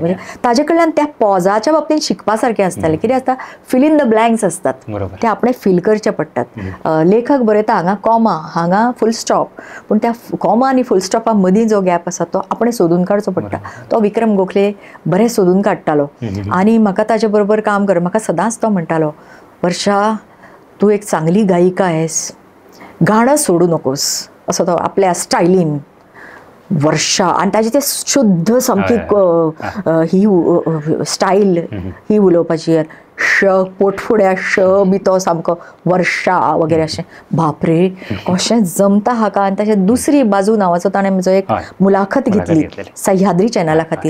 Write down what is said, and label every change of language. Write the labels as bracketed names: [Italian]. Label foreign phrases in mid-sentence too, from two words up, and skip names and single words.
[Konkani] म्हणजे ताजे कडल्यान त्या पॉजाच्या बाबतींत शिकपा सारकें आसतालें. कितें आसता, [English] fill in the blanks [Konkani] आसतात, ते आपणें फील करचे पडटात. लेखक बरयता हांगा कॉमा, हांगा [English] full stop, [Konkani] पूण त्या कॉमा आनी [English] full stop [Konkani] मदीं जो गॅप आसा तो आपणें सोदून काडचो पडटा. तो विक्रम गोखले बरें सोदून काडटालो. आनी म्हाका ताजे बरोबर काम कर, म्हाका सदांच तो म्हणटालो वर्षा [Marathi] तूं एक चांगली गायिका आहेस, गाणं सोडू नकोस, [Konkani] असो तो आपल्या स्टायलीन. वर्षा आनी ताजी ते शुद्ध सामकी ही स्टायल ही उलोवपाची, श पोटफुड्या श बी तो सामको वर्षा वगैरे अशें. बापरे कशें जमता हाका. आनी ताचे दुसरी बाजू नांवाचो ताणें म्हजो एक मुलाखत घेतली सह्याद्री चॅनला खातीर.